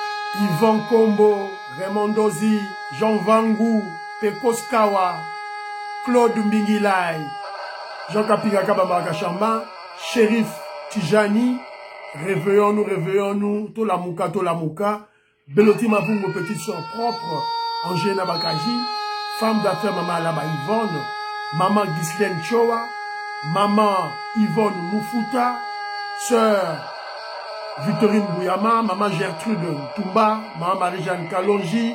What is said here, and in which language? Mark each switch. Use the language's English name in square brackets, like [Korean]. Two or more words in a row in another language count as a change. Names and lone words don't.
[French] Yvon Kombo, Raymond Dozi, Jean Vangou, Pekos Kawa, Claude Mbingilai, Jean Kapika Kabamba Chamba, Shérif Tijani, réveillons-nous, Tolamouka, Beloti Mavungo, petite soeur propre, Angèle Bakaji, femme d'affaires Maman Alaba Yvonne, Maman Ghislaine Choa, Maman Yvonne Moufuta, Sœur Victorine Bouyama, Maman Gertrude Toumba, Maman Marie-Jeanne Kalonji.